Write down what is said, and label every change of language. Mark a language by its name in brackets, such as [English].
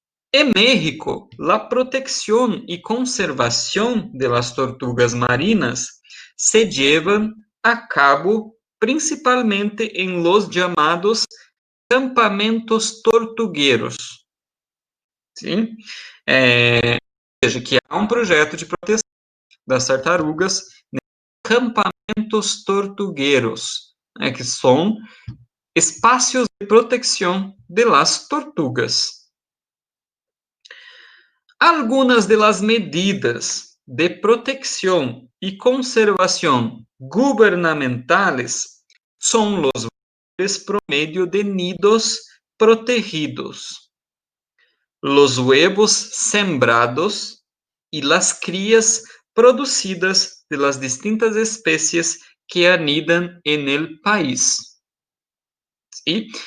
[Spanish] En México, la protección y conservación de las tortugas marinas se llevan a cabo principalmente en los llamados campamentos tortugueros. [Portuguese] Sim? Ou seja, que há um projeto de proteção das tartarugas em campamentos tortugueros, que são espaços de proteção de las tortugas. [Spanish] Algunas de las medidas de protección y conservación gubernamentales son los valores promedio de nidos protegidos, los huevos sembrados y las crías producidas de las distintas especies que anidan en el país. ¿Sí?